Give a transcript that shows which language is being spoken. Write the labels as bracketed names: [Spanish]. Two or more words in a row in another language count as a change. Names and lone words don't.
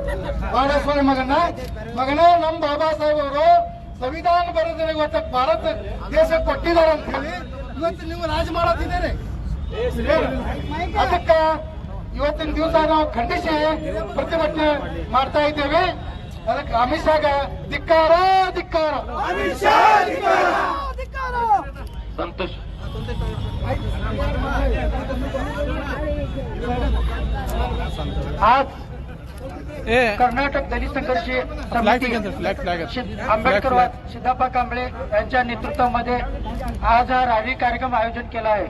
[Kannada] ಬಾಳ ಸುಳ್ಳು ಮಗನ ನಮ್ಮ ಬಾಬಾ ಸಾಹೇಬ್ ಅವರು ಸಂವಿಧಾನ ಬರೋದ್ರೆ ಇವತ್ತು ಭಾರತ ದೇಶ ಕೊಟ್ಟಿದ್ದಾರೆ ಅಂತ ಹೇಳಿ ಇವತ್ತು ನೀವು ರಾಜ ಮಾಡತ್ತಿದ್ದೀರಿ. ಅದಕ್ಕ ಇವತ್ತಿನ ದಿವಸ ನಾವು ಖಂಡಿಸಿ ಪ್ರತಿಭಟನೆ ಮಾಡ್ತಾ ಇದ್ದೇವೆ. ಅದಕ್ಕೆ ಅಮಿತ್ ಶಾಗ ಧಿಕ್ಕಾರ. ಸಂತೋಷ. [Marathi] आज कर्नाटक दलित संघर्ष समिती आंबेडकरवाद सिद्धप्पा कांबळे यांच्या नेतृत्वामध्ये आज हा रॅली कार्यक्रम आयोजन केला आहे.